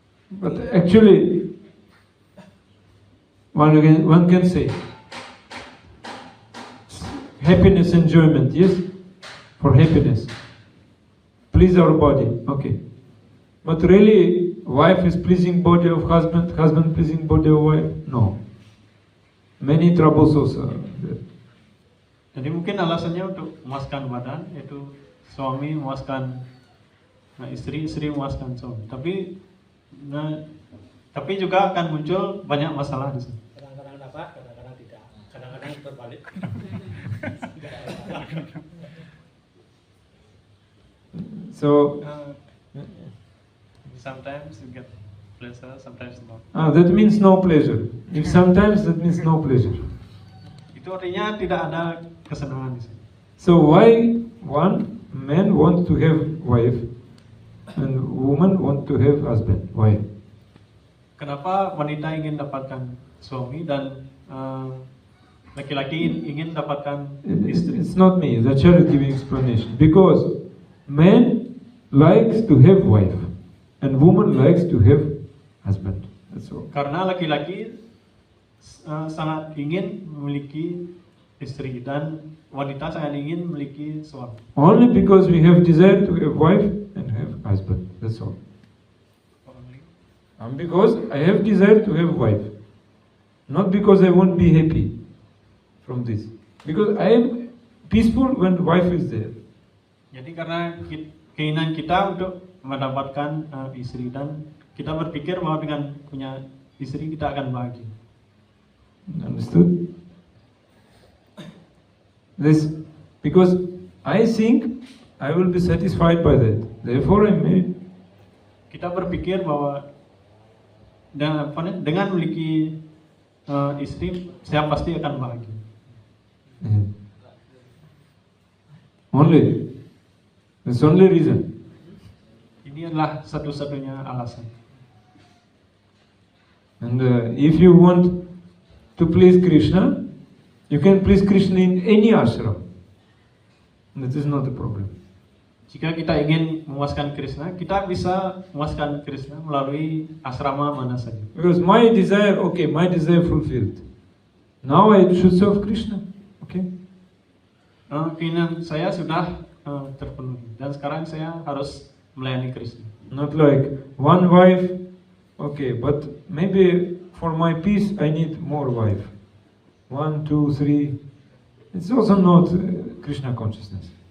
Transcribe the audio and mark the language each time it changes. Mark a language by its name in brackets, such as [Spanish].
[English] But actually, one can say happiness, enjoyment, yes, for happiness. Please our body, okay. But really, wife is pleasing body of husband, husband pleasing body of wife? No. Many troubles also are there. [Indonesian] Jadi mungkin alasannya untuk memuaskan badan, yaitu suami memuaskan istri, istri memuaskan suami. Tapi juga akan muncul banyak masalah di sini. Kadang-kadang dapat, kadang-kadang tidak. Kadang-kadang terbalik. [English] So, Sometimes you get pleasure, sometimes not. that means no pleasure. If sometimes, that means no pleasure. [Indonesian] Itu artinya tidak ada kesenangan di sini. [English] So why one man want to have wife and woman want to have husband? Why? [Indonesian] Kenapa wanita ingin dapatkan suami dan laki-laki ingin dapatkan istri? [English] It's not me. The church giving explanation. Because man likes to have wife and woman likes to have husband. That's all. [Indonesian] Karena laki-laki sangat ingin memiliki istri dan wanita sangat ingin memiliki suami. [English] Only because we have desire to have wife and have husband. That's all. Because I have desire to have wife. Not because I won't be happy from this. Because I am peaceful when wife is there. [Indonesian] Jadi karena keinginan kita untuk mendapatkan istri dan kita berpikir bahwa dengan punya istri kita akan bahagia. [English] Understood? This because I think I will be satisfied by that. Therefore I married. [Indonesian] Kita berpikir bahwa dengan memiliki istri, saya pasti akan bahagia. [English] Yeah. Only. That's only reason. [Indonesian] Ini adalah satu-satunya alasan. [English] And if you want to please Krishna, you can please Krishna in any ashram. That is not a problem. [Indonesian] Jika kita ingin memuaskan Krishna, kita bisa memuaskan Krishna melalui asrama mana saja. [English] Because my desire, okay, my desire fulfilled. Now I should serve Krishna. Okay? [Indonesian] Keinginan saya sudah terpenuhi dan sekarang saya harus melayani Krishna. [English] Not like one wife, okay, but maybe for my peace I need more wife. 1, 2, 3. It's also not Krishna consciousness.